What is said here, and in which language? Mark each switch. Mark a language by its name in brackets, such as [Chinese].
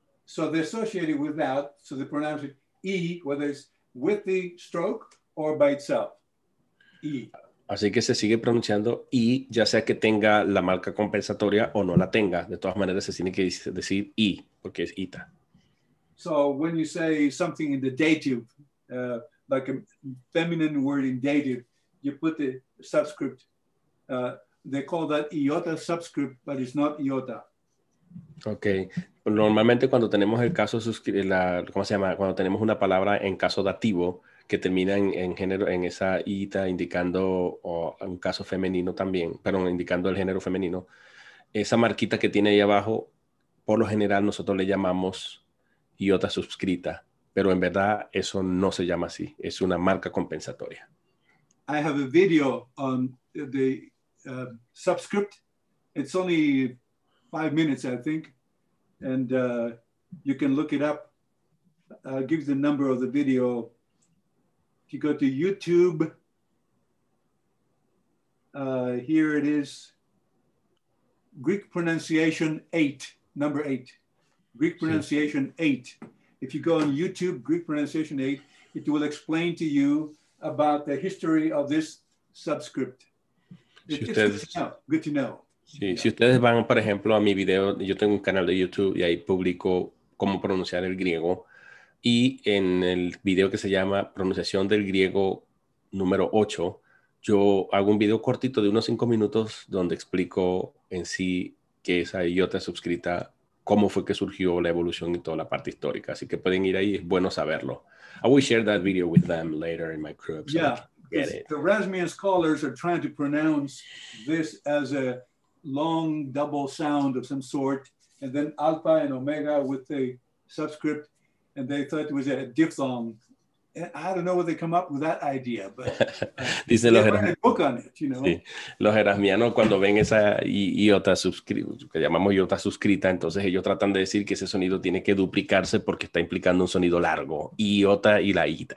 [English] So they're associated with that. So they pronounce it E, whether it's with the stroke or by itself. E. [Spanish] Así que se sigue pronunciando I, ya sea que tenga la marca compensatoria o no la tenga. De todas maneras, se tiene que decir I, porque es ita. [English] So when you say something in the dative, like a feminine word in dative, you put the subscript. They call that iota subscript, but it's not iota. Ok. [Spanish] Normalmente cuando tenemos el caso, ¿cómo se llama? Cuando tenemos una palabra en caso dativo, que termina en género, en esa ita, indicando un caso femenino también, pero indicando el género femenino, esa marquita que tiene ahí abajo, por lo general nosotros le llamamos iota suscrita, pero en verdad eso no se llama así, es una marca compensatoria. [English] I have a video on the subscript. It's only 5 minutes, I think, and you can look it up. I'll give the number of the video. If you go to YouTube, here it is, Greek pronunciation 8, number 8, Greek pronunciation 8. If you go on YouTube, Greek pronunciation 8, it will explain to you about the history of this subscript. It's good to know. [Spanish] Sí, si ustedes van, por ejemplo, a mi video, yo tengo un canal de YouTube y ahí publico cómo pronunciar el griego. Y en el video que se llama Pronunciación del Griego número 8, yo hago un video cortito de unos 5 minutos donde explico en sí qué es esa iota suscrita, cómo fue que surgió la evolución y toda la parte histórica. Así que pueden ir ahí, es bueno saberlo. [English] I will share that video with them later in my group. So yeah, the Erasmian scholars are trying to pronounce this as a long double sound of some sort, and then alpha and omega with the subscript. And they thought it was a diphthong. And I don't know where they come up with that idea, but [Spanish] Dice [English] they write a book on it, you know. [Spanish] Sí. Los erasmianos cuando ven esa iota suscrita, que llamamos iota suscrita, entonces ellos tratan de decir que ese sonido tiene que duplicarse porque está implicando un sonido largo, iota y la ita.